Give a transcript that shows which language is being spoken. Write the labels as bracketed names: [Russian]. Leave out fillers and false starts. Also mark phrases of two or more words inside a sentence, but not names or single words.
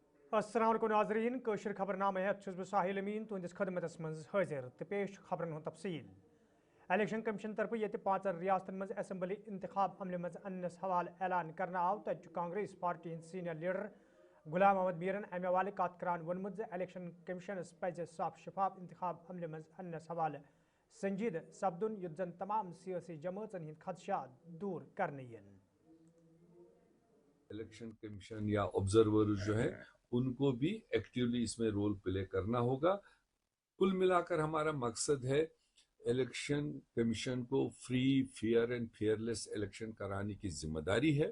[Kashmiri] अस्सलाम वालेकुम नाज़रीन कशर खबरनामे बह साहिल अमीन तुंदिस खदमतस मज हाजिर तो पेश खबरन हुंद तफसील। [English] election commission [Kashmiri] तरफ ये 5 रियासतन मज असम्बली इंतखाब अमल मज अन्नस हवाल ऐलान करना आव तक कांग्रेस पार्टी हिंद सीनियर लीडर गुलाम अहमद मीरन अमे हवाले कत करान वोनमुत इलेक्शन कमीशनस पज साफ शफाफ इंतखाब अमल मज अन्नस हवाल संजीद सपदुन युत जन तमाम सियासी जमातन हिंद खदशात दूर करने यन। [English] election commission [Hindi] या ऑब्जर्वर जो है उनको भी एक्टिवली इसमें [English] role play [Hindi] करना होगा। कुल मिलाकर हमारा मकसद है [English] election commission [Hindi] को [English] free fair and fearless election [Hindi] कराने की जिम्मेदारी है।